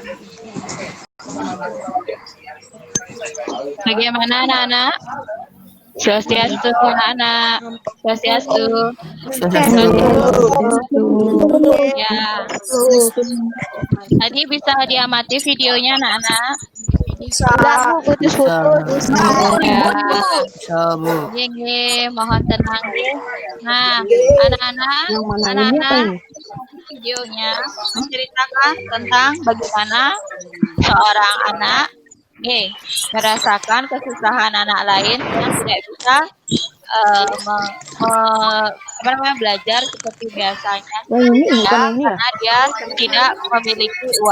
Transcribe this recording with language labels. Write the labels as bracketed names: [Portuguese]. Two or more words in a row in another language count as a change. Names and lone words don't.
[Indonesian] Bagaimana anak-anak? Swastiastu, anak-anak. Swastiastu. Ya. Tadi bisa diamati videonya, anak-anak. Bisa. Ya. Mohon tenang. Nah, anak-anak, videonya menceritakan tentang bagaimana seorang anak merasakan kesusahan anak lain yang tidak bisa belajar seperti biasanya karena dia tidak memiliki uang.